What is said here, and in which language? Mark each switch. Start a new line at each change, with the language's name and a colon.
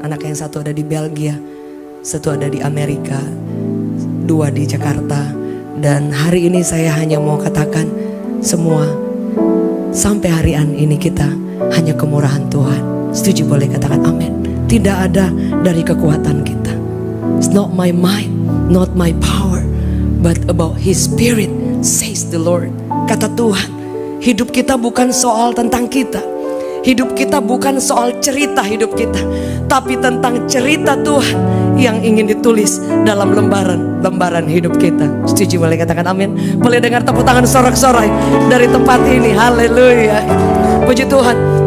Indonesian: Anak yang satu ada di Belgia, satu ada di Amerika, 2 di Jakarta. Dan hari ini saya hanya mau katakan semua, sampai hari ini kita hanya kemurahan Tuhan. Setuju boleh katakan amin. Tidak ada dari kekuatan kita.
English: It's not my mind, not my power, but about His Spirit, says the Lord.
Indonesian: Kata Tuhan, hidup kita bukan soal tentang kita. Hidup kita bukan soal cerita hidup kita, tapi tentang cerita Tuhan yang ingin ditulis dalam lembaran hidup kita. Setuju boleh katakan amin. Boleh dengar tepuk tangan sorak-sorai dari tempat ini. Haleluya. Puji Tuhan.